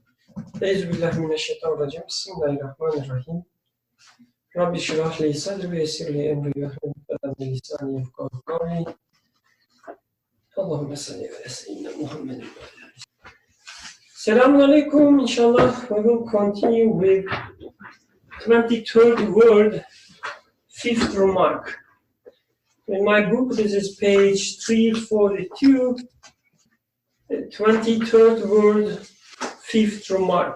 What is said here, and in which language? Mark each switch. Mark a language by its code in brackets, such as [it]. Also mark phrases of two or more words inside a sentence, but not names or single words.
[ar] أعوذ بالله من الشيطان الرجيم. بسم الله الرحمن الرحيم. رب اشرح لي صدري ويسر لي أمري واحلل عقدة من لساني يفقهوا قولي. اللهم صل على سيدنا محمد. سلام عليكم. [en] Inshallah we will continue with 23rd word, 5th remark. In my book, this is page 342, the 23rd word, 5th remark.